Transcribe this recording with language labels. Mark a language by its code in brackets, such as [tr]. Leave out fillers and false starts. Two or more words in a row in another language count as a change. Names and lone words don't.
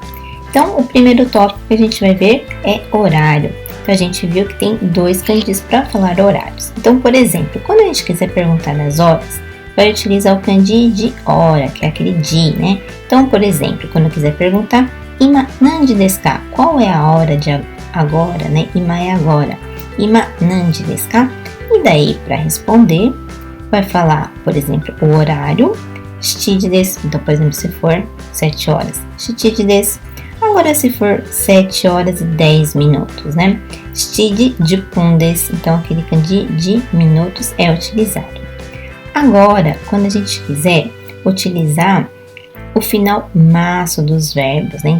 [pt] Então, o primeiro tópico que a gente vai ver é horário. A gente viu que tem dois kanjis para falar horários. Então, por exemplo, quando a gente quiser perguntar as horas, vai utilizar o kanji de hora, que é aquele ji, né? Então, por exemplo, quando quiser perguntar, [ja] 今何時ですか? [pt] Qual é a hora de agora, né? Ima é agora. [ja] 今何時ですか? [pt] E daí, para responder, vai falar, por exemplo, o horário, [ja] 七時です. [pt] Então, por exemplo, se for 7 horas, [ja] 七時です. [pt] Agora, se for 7 horas e 10 minutos, né? [ja] 七時十分です. [pt] Então, aquele kanji de minutos é utilizado. Agora, quando a gente quiser utilizar o final masu dos verbos, né?